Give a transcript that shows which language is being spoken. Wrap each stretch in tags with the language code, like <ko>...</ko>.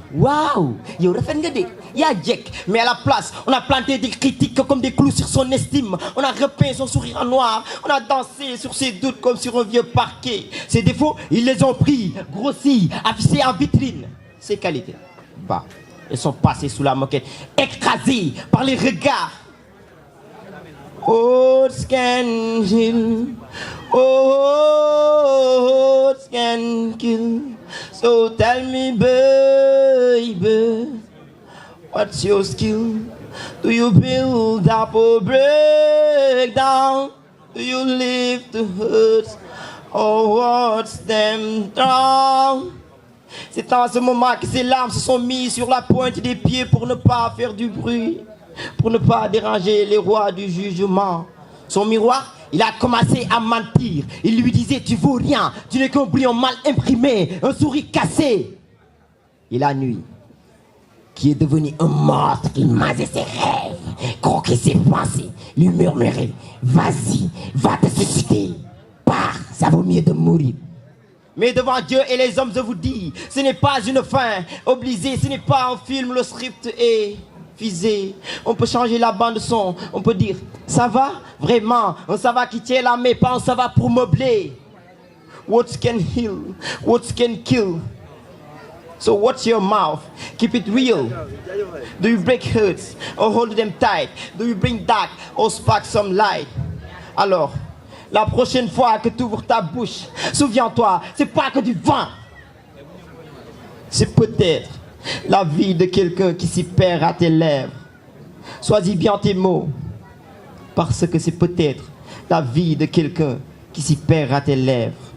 <fr>Waouh, yo refait ngade, ya Jack. Mais à la place, on a planté des critiques comme des clous sur son estime. On a repeint son sourire en noir. On a dansé sur ses doutes comme sur un vieux parquet. Ses défauts, ils les ont pris, grossis, affichés en vitrine. Ses qualités, bah, elles sont passées sous la moquette, écrasées par les regards.</fr> <en>Words can heal, words can kill. So tell me, baby, what's your skill? Do you build up or break down? Do you live to hurt or watch them drown?</en> <fr>C'est en ce moment que ses larmes se sont mises sur la pointe des pieds pour ne pas faire du bruit, pour ne pas déranger les rois du jugement. Son miroir, il a commencé à mentir. Il lui disait, tu vaux rien, tu n'es qu'un brouillon mal imprimé, un sourire cassé. Et la nuit, qui est devenu un monstre qui mangeait ses rêves, croquait ses pensées, lui murmurait, vas-y, va te suicider, pars, ça vaut mieux de mourir. Mais devant Dieu et les hommes, je vous dis, ce n'est pas une fin obligée, ce n'est pas un film, le script est visé. On peut changer la bande son, on peut dire, ça va, vraiment, un ça va qui tient la main, pas un ça va pour meubler.</fr> <en>What can heal, what can kill. So watch your mouth, keep it real. Do you break hearts or hold them tight? Do you bring dark or spark some light?</en> <fr>Alors, la prochaine fois que tu ouvres ta bouche, souviens-toi, c'est pas que du vin. C'est peut-être la vie de quelqu'un qui s'y perd à tes lèvres. Choisis bien tes mots, parce que c'est peut-être la vie de quelqu'un qui s'y perd à tes lèvres.</fr>